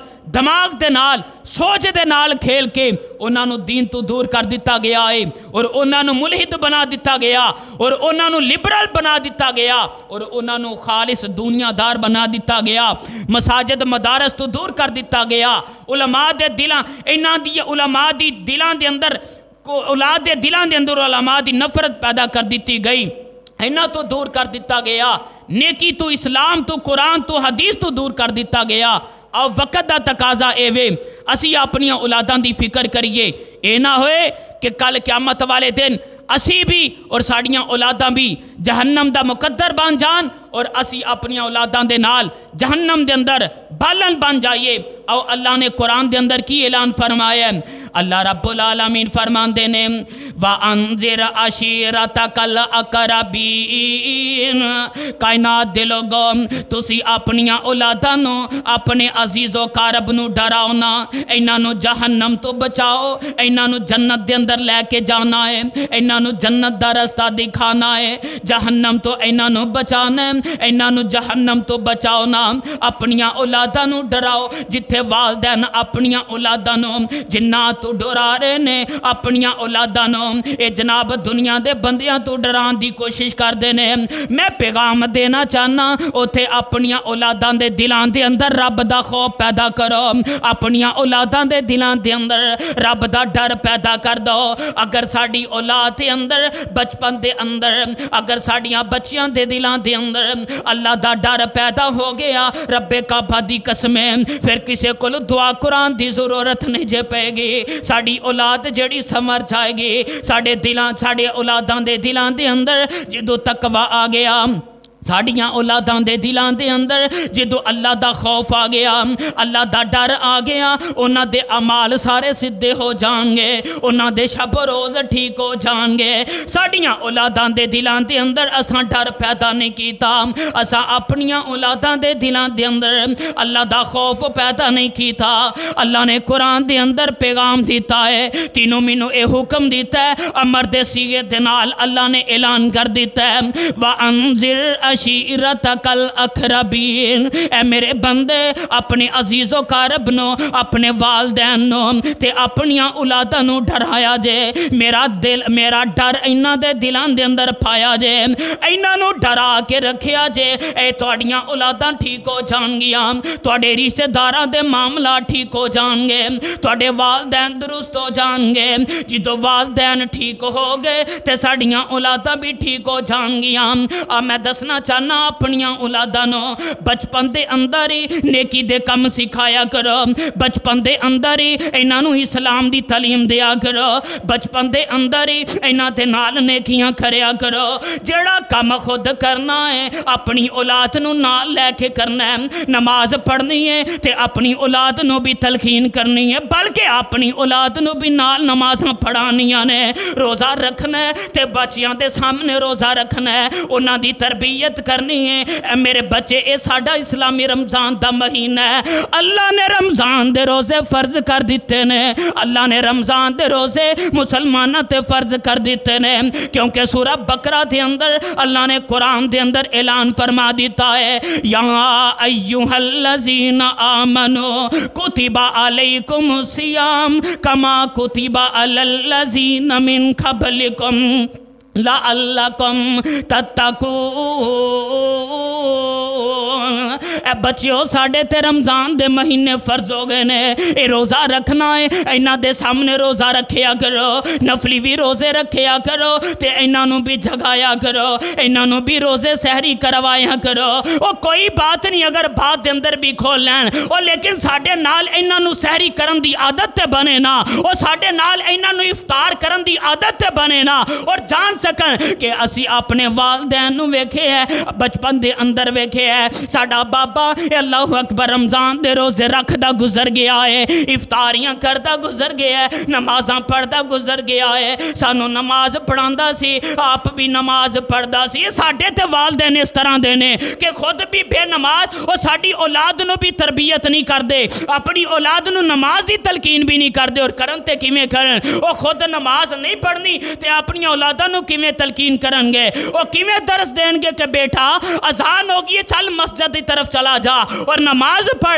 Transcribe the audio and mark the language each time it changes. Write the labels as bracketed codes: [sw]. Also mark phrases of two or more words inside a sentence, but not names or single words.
[pa] دماغ دے نال سوچ دے نال کھیل کے انہاں نو دین تو دور کر دیتا گیا ہے اور انہاں نو ملحد بنا دیتا گیا اور انہاں نو لبرل بنا دیتا گیا اور انہاں نو خالص دنیا دار بنا دیتا گیا، مساجد مدارس تو دور کر دیتا گیا، علماء دے دلاں انہاں دی علماء دی دلاں دے اندر اولاد دے دلاں دے اندر علماء دی نفرت پیدا کر دیتی گئی، انہاں تو دور کر دیتا گیا، نیکی تو اسلام تو قرآن تو حدیث تو دور کر دیتا گیا۔ اور وقت دا تقاضا اے وے اسی اپنی اولاداں دی فکر کریے، اے نہ ہوئے کہ کل قیامت والے دن اسی بھی اور ساڑیاں اولاداں بھی جہنم دا مقدر بن جان اور اسی اپنی اولاداں دے نال جہنم دے اندر بالن بن جائیے۔ اور اللہ نے قرآن دے اندر کی اعلان فرمایا ہے، [ar] اللہ رب العالمین [pa] فرمان دینے [ar] وَأَنذِرْ عَشِيرَتَكَ الْأَقْرَبِينَ، [pa] کائنات دے لوگوں تسی اپنی اولاداں نو اپنے عزیز و قارب نو ڈراؤنا، انہاں نو جہنم تو بچاؤ، انہاں نو جنت دے اندر لے کے جانا ہے، انہاں نو جنت دا رستہ دکھانا ہے، جہنم تو انہاں نو بچانا ہے، انہاں نو جہنم تو بچاؤنا، اپنی اولاداں نو ڈراؤ جتھے والدین اپنی اولاداں نو جنات تو ڈرا رہے نے، اپنی اولاداں نو اے جناب دنیا دے بندیاں تو ڈران دی کوشش کر دینے۔ میں پیغام دینا چاہنا اوتھے اپنی اولاداں دے دلان دے اندر رب دا خوف پیدا کرو، اپنی اولاداں دے دلان دے اندر رب دا ڈر پیدا کر دو۔ اگر ساڑی اولاد دے اندر بچپن دے اندر اگر ساڑیاں بچیاں دے دلان دے اندر اللہ دا ڈر پیدا ہو گیا، رب کعبہ دی قسمیں پھر کسے کو دعا قرآن دی ضرورت نہیں جے پے گی، ساڑی اولاد جڑی سمر جائے گی، ساڑے اولاداں دے دلان دے اندر جدو تقوی آ گیا، ساڑیاں اولاداں دے دلان دے اندر جدو اللہ دا خوف آ گیا، اللہ دا ڈر آ گیا، انہاں دے اعمال سارے سدھے ہو جان گے، انہاں دے شب روز ٹھیک ہو جان گے۔ ساڑیاں اولاداں دے دلان دے اندر اساں ڈر پیدا نہیں کیتا، اساں اپنیاں اولاداں دے دلان دے اندر اللہ دا خوف پیدا نہیں کیتا۔ اللہ نے قرآن دے اندر پیغام دیتا ہے، تینوں مینوں اے حکم دیتا ہے، امر دے سیغے دے نال اللہ نے اعلان کر دیتا ہے [ar] وَأَنذِرْ عَشِيرَتَكَ الْأَقْرَبِينَ، [pa] اے میرے بندے اپنے عزیز و قارب نو، اپنے والدین نو تے اپنی اولاداں نو ڈرایا جے، میرا ڈر انہاں دے دلان دے اندر پایا جے، انہاں نو ڈرا کے رکھیا جے، اے تواڈیاں اولاداں ٹھیک ہو جان گیاں، تواڈے رشتہ داراں دے معاملہ ٹھیک ہو جان گے، تواڈے والدین درست ہو جان گے، جدو والدین ٹھیک ہو گئے تے ساڑیاں اولاداں بھی ٹھیک ہو جان گیاں۔ میں دسنا چاہنا اپنی اولاداں نو بچپن دے اندر ہی نیکی دے کم سکھایا کرو، بچپن دے اندر ہی انہاں نو اسلام دی تعلیم دیا کرو، بچپن دے اندر ہی انہاں دے نال نیکیاں کریا کرو، جڑا کم خود کرنا ہے اپنی اولاد نو نال لے کے کرنا ہے، نماز پڑھنی ہے تے اپنی اولاد نو بھی تلقین کرنی ہے، بلکہ اپنی اولاد نو بھی نال نمازاں پڑھانیاں نے، روزہ رکھنا ہے تے بچیاں دے سامنے روزہ رکھنا ہے، انہاں دی تربیت کرنی ہے۔ اے میرے بچے اے ساڈا اسلامی رمضان دا مہینہ ہے، اللہ نے رمضان دے روزے فرض کر دیتے نے، اللہ نے رمضان دے روزے مسلمانہ تے فرض کر دیتے نے، کیونکہ سورہ بقرہ دے اندر اللہ نے قرآن دے اندر اعلان فرما دیتا ہے [ar] یا ایہا الذین آمنوا کتب علیکم الصیام کما کتب علی الذین من قبلکم لعلکم تتقون۔ [pa] اے بچیو ساڑے تے رمضان دے مہینے فرض ہو گئے نے، اے روزہ رکھنا ہے، انہاں دے سامنے روزہ رکھیا کرو، نفلی بھی روزے رکھیا کرو تے انہاں نو بھی جگایا کرو، انہاں نو بھی روزے سحری کروایا کرو۔ او کوئی بات نہیں اگر بات دے اندر بھی کھول لین، او لیکن ساڑے نال انہاں نو سحری کرن دی عادت تے بنے نا، او ساڑے نال انہاں نو افطار کرن دی عادت تے بنے نا، اور جان سکن کہ اسی اپنے والدین نو ویکھے ہے، بچپن دے اندر ویکھے ہے، ساڑا بابا [ar] اللہ اکبر [pa] رمضان دے روزے رکھ دا گزر گیا ہے، افطاریاں کردہ گزر گیا ہے، نمازاں پڑھدا گزر گیا ہے، سانو نماز پڑھاندا سی، آپ بھی نماز پڑھدا سی۔ یہ ساڑے تے والدین اس طرح دینے کہ خود بھی بے نماز اور ساڑی اولاد نو بھی تربیت نہیں کر دے، اپنی اولاد نو نماز دی تلقین بھی نہیں کر دے، اور کرن تے کیویں کرن، او خود نماز نہیں پڑھنی تے اپنی اولاداں نو کیویں تلقین کرن گے، او کیویں درس دین گے کہ بیٹا اذان ہوگی چل مسجد دی طرف چلا چلا جا اور نماز پڑھ.